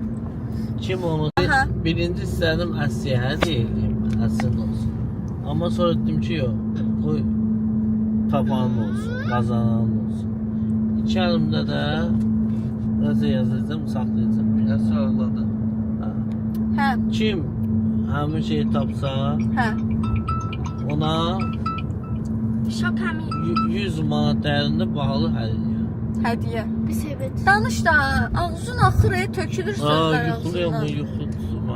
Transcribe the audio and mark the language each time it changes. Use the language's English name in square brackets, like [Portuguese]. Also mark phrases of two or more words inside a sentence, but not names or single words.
[Turkish] Kim onu? Aha. Birinci istedim Asiye'ye değilim. Aslında olsun. Ama sonra dedim ki yok. Koy tapan olsun. Kazanan olsun. İki elimde de yazacağım, saklayacağım. Ya sağladı. He. [Azerbaijani] Kim həmin şeyi tapsa He. ona Şok həmin. 100 manat dəyərində bahalı hədiyyə. [Turkish] Hediye. Bir sebet. [Azerbaijani] Danış da ağzın axıraya tökülür sözler Yuxuluyum, ağzından. yuxuluyum.